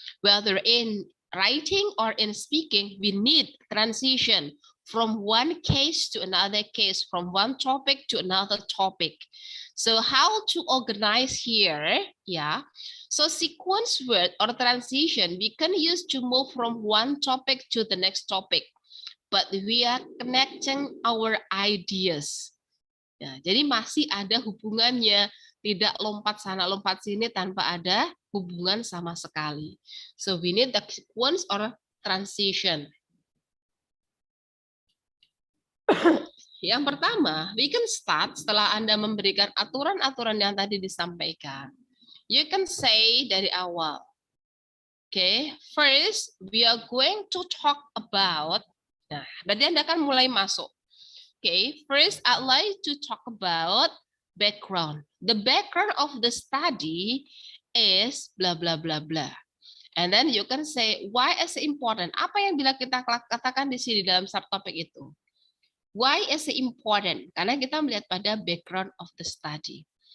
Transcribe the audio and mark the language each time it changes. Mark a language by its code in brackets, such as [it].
[en] Whether in writing or in speaking, we need transition from one case to another case, from one topic to another topic. So how to organize here? So sequence word or transition, we can use to move from one topic to the next topic, but we are connecting our ideas. [id] Jadi masih ada hubungannya, tidak lompat sana lompat sini tanpa ada hubungan sama sekali. [en] So we need the sequence or transition. [id] Yang pertama, [en] we can start [id] setelah Anda memberikan aturan-aturan yang tadi disampaikan. [en] You can say [id] dari awal. [en] Okay, first we are going to talk about. [id] Nah, berarti Anda akan mulai masuk. [en] Okay, first I'd like to talk about background. The background of the study is blah blah blah blah. And then you can say why is it important? [id] Apa yang bila kita katakan di sini dalam subtopik itu? [en] Why is it important? [id] Karena kita melihat pada [en] background of the study.